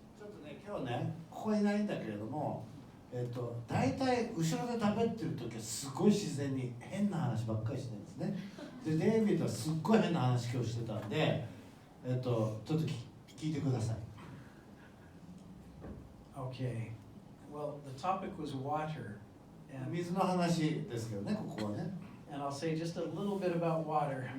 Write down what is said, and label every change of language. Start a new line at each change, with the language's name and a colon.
Japanese: ちょっとね、今日ね、ここいないんだけれども、大体後ろで食べてる時はすごい自然に変な話ばっかりしてるんですね。で、デイビッドはすっごい変な話今日してたんで、ちょっと聞いてください。
English: Okay. Well, the topic was water, and
Japanese: 水の話ですけどね、ここはね。
English: I'll say just a little bit about water.